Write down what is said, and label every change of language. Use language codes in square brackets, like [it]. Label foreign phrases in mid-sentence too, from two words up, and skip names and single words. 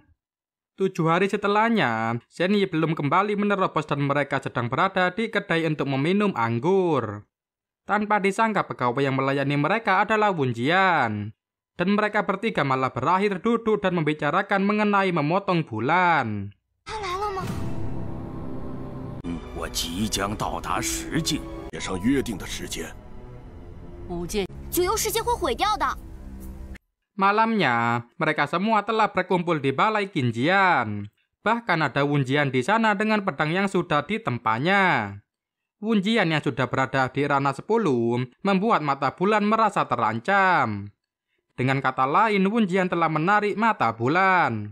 [id] 7 hari setelahnya, Shen Yi belum kembali menerobos dan mereka sedang berada di kedai untuk meminum anggur. Tanpa disangka pegawai yang melayani mereka adalah Wu Jian. Dan mereka bertiga malah berakhir duduk dan membicarakan mengenai memotong bulan. [zh] 他来了吗？我即将到达10境，也上约定的时间。九幽世界会毁掉的。 [id] Malamnya, mereka semua telah berkumpul di balai Qinjian. Bahkan ada Wu Jian di sana dengan pedang yang sudah ditempanya. Wu Jian yang sudah berada di ranah 10 membuat mata bulan merasa terancam. Dengan kata lain, Wu Jian telah menarik mata bulan.